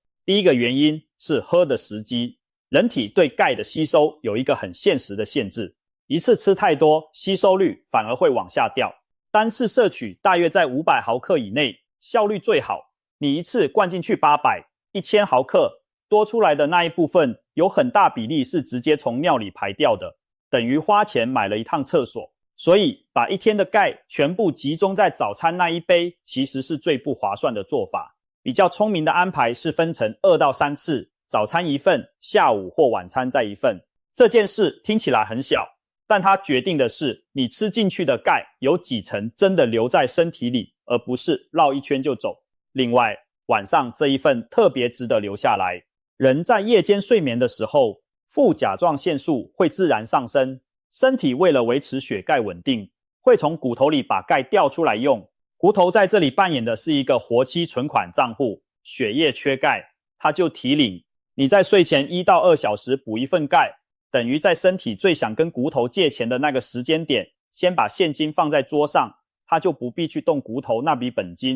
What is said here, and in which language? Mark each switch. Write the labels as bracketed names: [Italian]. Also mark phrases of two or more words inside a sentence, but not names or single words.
[Chinese] 第一個原因是喝的時機，人體對鈣的吸收有一個很現實的限制，一次吃太多，吸收率反而會往下掉。單次攝取大約在500毫克以內，效率最好。你一次灌進去800、1000毫克，多出來的那一部分有很大比例是直接從尿裡排掉的，等於花錢買了一趟廁所。所以把一天的鈣全部集中在早餐那一杯，其實是最不划算的做法。比較聰明的安排是分成2到3次，早餐1份，下午或晚餐再1份。這件事聽起來很小，但它決定的是你吃進去的鈣有幾成真的留在身體裡，而不是繞一圈就走。另外，晚上這一份特別值得留下來。人在夜間睡眠的時候，副甲狀腺素會自然上升，身體為了維持血鈣穩定，會從骨頭裡把鈣調出來用。骨頭在這裡扮演的是一個活期存款賬戶，血液缺鈣，它就提領。你在睡前1到2小時補一份鈣，等於在身體最想跟骨頭借錢的那個時間點，先把現金放在桌上，它就不必去動骨頭那筆本金。